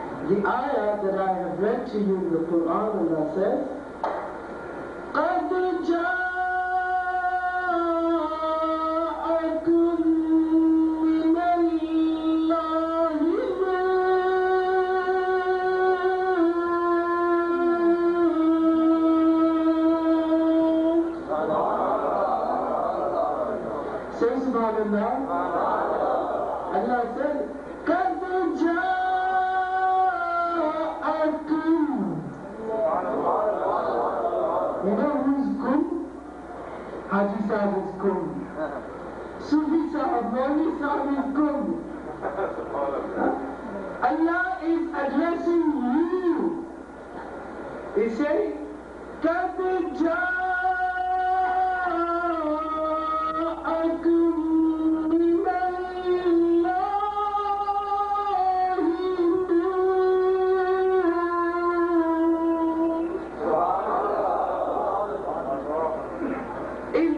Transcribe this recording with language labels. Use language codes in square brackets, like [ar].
[en] The ayah that I have read to you in the Quran, Allah says, [ar] قَدْ جَاءَكُمْ مِنَ اللَّهِ نُورٌ. [en] Say Subhanallah. Allah said, [ar] قَدْ جَاءَكُمْ. [en] You know who's Kum? Haji Sahib is Kum. Sufi Sahib, Maulvi Sahib is Kum. Allah is addressing you. He said, [ar] قَدْ جَاءَكُمْ مِنَ اللَّهِ نُورٌ.